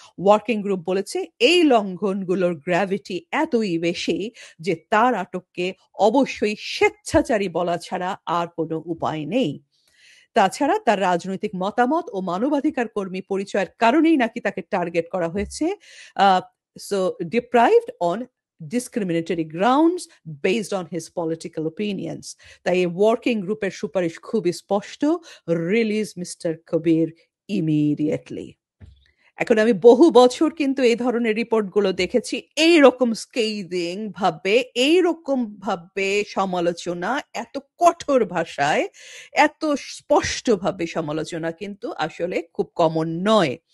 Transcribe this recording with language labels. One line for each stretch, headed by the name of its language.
Bangla: Working group বলেছে এই লঙ্ঘনগুলোর gravity এতই বেশি যে তার আটককে অবশ্যই স্বেচ্ছাচারী বলা ছাড়া আর কোনো উপায় নেই। তাছাড়া তার রাজনৈতিক মতামত ও মানবাধিকার কর্মী পরিচয়ের কারণেই নাকি তাকে টার্গেট করা হয়েছে।
English: So deprived on discriminatory grounds based on his political opinions.
Bangla: তাই এই ওয়ার্কিং গ্রুপের সুপারিশ খুবই স্পষ্ট,
English: Release mister Kabir immediately.
Bangla: এখন আমি বহু বছর কিন্তু এই ধরনের রিপোর্টগুলো দেখেছি, এইরকম স্কেইদিং ভাবে, এইরকম ভাবে সমালোচনা, এত কঠোর ভাষায়, এত স্পষ্টভাবে সমালোচনা কিন্তু আসলে খুব কমন নয়।